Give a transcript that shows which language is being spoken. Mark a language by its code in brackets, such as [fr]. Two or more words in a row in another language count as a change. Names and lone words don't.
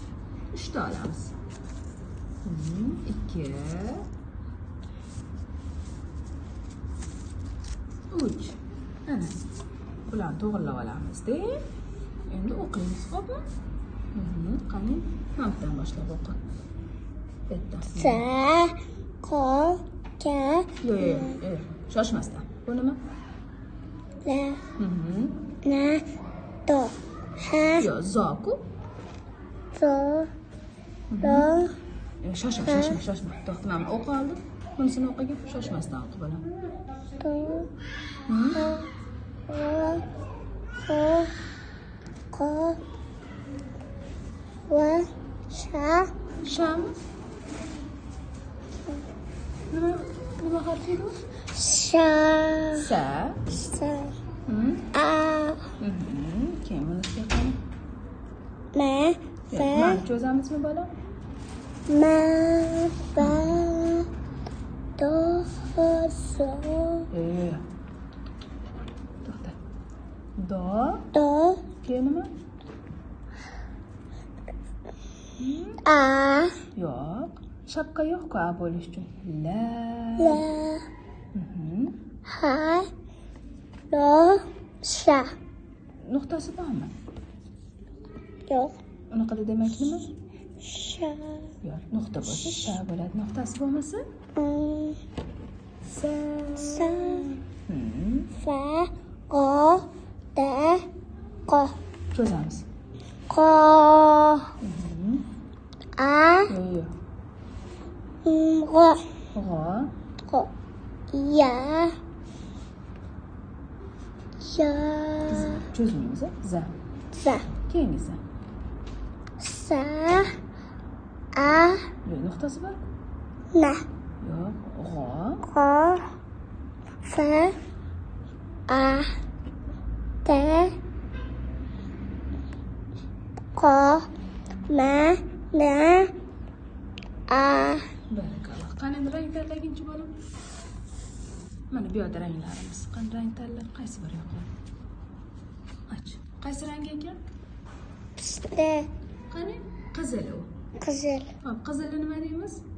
[uz] 3 ta olamiz. 2. 3. Ana. Bularni to'g'rilab olamiz-da. Endi o'qiymiz, xo'pmi? Qani, hamdan boshlab o'qi. Bitta. Sa, qo, ka. Yo'q. Shoshmasdan. Bu nima? La. Na, to. Ha. Yo'q, zo-ku. So. Do. Shoshma. To'xta, men o'qib oldim. Bunisini o'qigan, shoshmasdan o'qib olam. To. Qo. Va. Sha. Sham. Nima harfi bu? Sha. Sa. Sa. A. Keyin bunisiga qani? Ma. Fa. Mana cho'zamizmi bola? Ma. Fa. Do. So. To'xta. Do. Do. Keyin nima? A. Yo'q. Shapka yo'q-ku a bo'lish uchun. La. La. Ha. Lo. Sha. Nuqtasi bormi? Yo'q. Unaqada demak nima? Sha. Yo'q, nuqta bo'lsa sha bo'ladi. Nuqtasi bo'lmasa? Sa. Sa. Fa. Qo. Da. Qo. Cho'zamiz. Qo. A. Yo'q. G'o. G'o. Qo. Ya. Ya. Cho'zmaymiz, za. Za. Keyingisi. Sa. A. Yo'q, nuqtasi bor. Na. Yo'q, g'o. Qo. Fa. A. Ta. Qo. Ma. Na. A. Barakalloh. Qani endi rang tanlaguncha bolam. Mana bu yerda ranglarimiz. Qani rang tanlab qaysi biri yoqadi? Ach. Qaysi rang ekan? Pista. Qani? Qizil u. Qizil. Hop, qizilni nima deymiz?